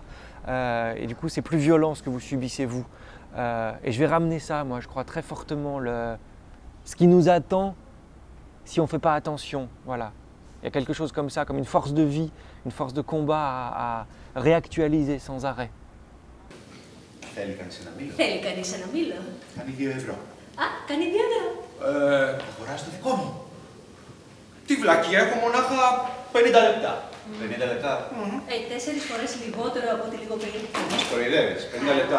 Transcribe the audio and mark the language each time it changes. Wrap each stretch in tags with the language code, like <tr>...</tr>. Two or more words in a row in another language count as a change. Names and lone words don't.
<fr>Et du coup, c'est plus violent ce que vous subissez, vous. Et je vais ramener ça, moi, je crois très fortement, ce qui nous attend si on ne fait pas attention. Voilà. Il y a quelque chose comme ça, comme une force de vie, une force de combat à réactualiser sans arrêt.</fr> <el>Θέλει κανείς ένα μήλο. Θέλει κανείς ένα μήλο. Κάνει 2 ευρώ. Α, κάνει 2 ευρώ. Θα αγοράσει το δικό μου. Τι βλακία, έχω μονάχα 50 λεπτά. 50 λεπτά. 4 φορές λιγότερο από τη λιγοπαίγνη. Μας κοροϊδεύεις. 50 λεπτά.</el>